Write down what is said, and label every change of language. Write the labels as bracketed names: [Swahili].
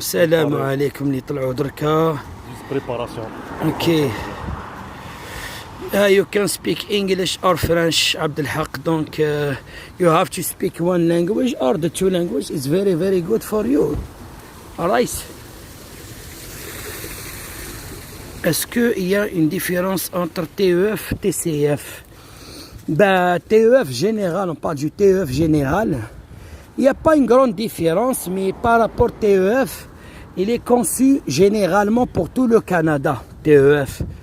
[Arabic] Salam alaikum li طلعوا دركا. [French] Préparation. [English] Okay. You can speak English or French, Abdel Haq. Donc, you have to speak one language or the two languages. It's very, very good for you. Alright. [French] Est-ce qu'il y a une différence entre TEF et TCF? Ben, TEF général, on parle du TEF général. Il n'y a pas une grande différence, mais par rapport au TEF, il est conçu généralement pour tout le Canada, TEF.